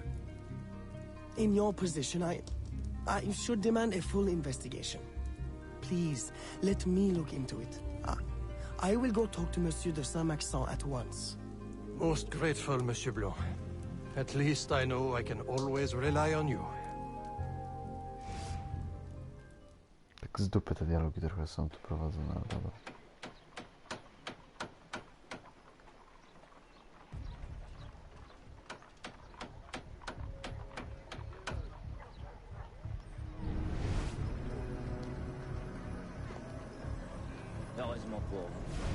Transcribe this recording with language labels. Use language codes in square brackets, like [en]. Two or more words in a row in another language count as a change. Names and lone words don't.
[en] In your position, I should demand a full investigation. Please, let me look into it. I will go talk to Monsieur de Saint-Maxent at once. Most grateful, Monsieur Blanc. At least I know I can always rely on you. [pl] Tak z dupy te dialogi trochę są tu prowadzone, ale dobra. [fr] Heureusement pour vous.